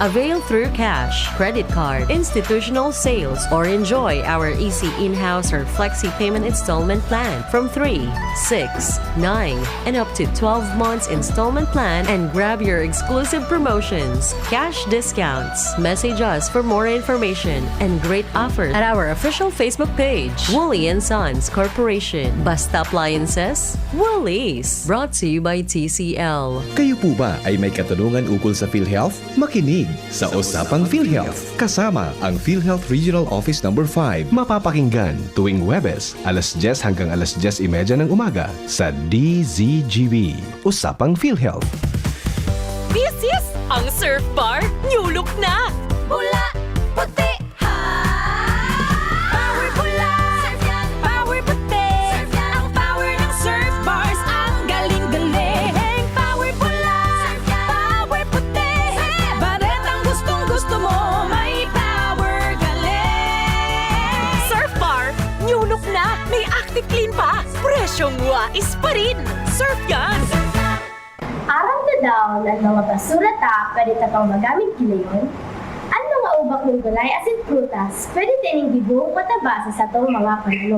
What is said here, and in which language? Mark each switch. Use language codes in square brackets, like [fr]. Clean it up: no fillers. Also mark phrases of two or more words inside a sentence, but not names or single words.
[en] Avail through cash, credit card, institutional sales, or enjoy our easy in-house or flexi payment installment plan from 3, 6, 9, and up to 12 months installment plan and grab your exclusive promotions, cash discounts. Message us for more information and great offers at our official Facebook page, Wooly & Sons Corporation. [tl] Basta Appliances, Woolies. [en] Brought to you by TCL. [tl] Kayo po ba ay may katanungan ukol sa PhilHealth? Makinig sa Usapang PhilHealth. Kasama ang PhilHealth Regional Office No. 5. Mapapakinggan tuwing Huwebes, alas 10 hanggang alas 10:30 ng umaga sa DZGB. Usapang PhilHealth. [en] This is [tl] ang Surf Bar [en] New Look [tl] na! Bula, puti, ha! Power bula, surf yan, power puti. Surf yan, ang power ng surf bars, ang galing-galing. Power bula, surf yan, power puti. Baret ang gustong-gusto mo, may power galing. Surf Bar [en] New Look [tl] na! May [en] active clean [tl] pa! Presyong wais pa rin! Surf yan! [bik] Aram na daw ng mga basura ta, pwede ta pang magamit kilayon. Ang mga ubak ng gulay asin prutas, pwede tining gibuhong pataba sa satong mga panulong.